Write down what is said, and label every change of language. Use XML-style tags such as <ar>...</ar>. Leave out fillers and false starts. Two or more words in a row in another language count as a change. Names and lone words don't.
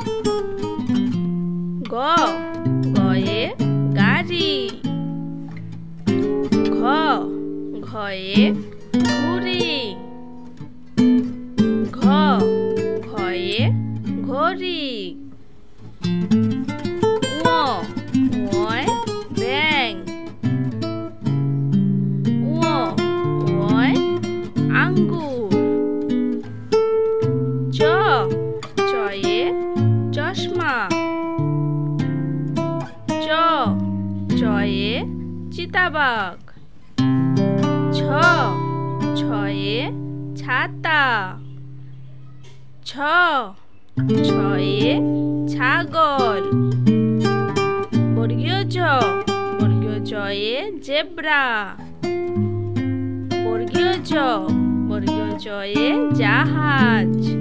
<bn>গ, গয়ে গাড়ি। ঘ, ঘয়ে ঘুড়ি। ঘ, ঘয়ে ঘড়ি। ঙ, ঙয় ব্যাঙ। ঙ, ঙয় আঙ্গুর। চ, চয়ে চশমা। চ, চয়ে চিতাবাঘ। ছ, ছয়ে ছাতা। ছ, ছয়ে ছাগল। বর্গীয় জ, বর্গীয় জয়ে জেব্রা। বর্গীয় জ, বর্গীয় জয়ে জাহাজ।</bn>